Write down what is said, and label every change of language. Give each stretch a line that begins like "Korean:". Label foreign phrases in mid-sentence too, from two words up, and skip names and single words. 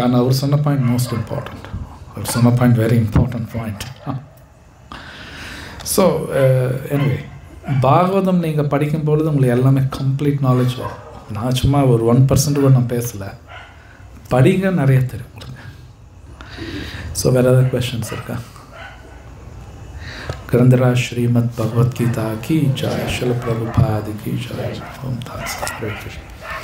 Tamil: ஆனால் அவர் சொன்ன பாயிண்ட்
English: most important.
Tamil: அவர் சொன்ன பாயிண்ட்
English: very important point. so anyway
Tamil: பாகவதம் நீங்கள் படிக்கும்பொழுது உங்களுக்கு எல்லாமே
English: complete knowledge
Tamil: வரும். நான் சும்மா ஒரு 1% கூட நான் பேசலை, படிங்க, நிறைய தெரியும் உங்களுக்கு. ஸோ வேறு ஏதாவது கொஷின்ஸ் இருக்கா?
Hindi: ग्रंथराज श्रीमद् भगवद गीता की जय, श्रील प्रभुपाद की जय।
Sanskrit: ओम तत्सत। हरे कृष्ण।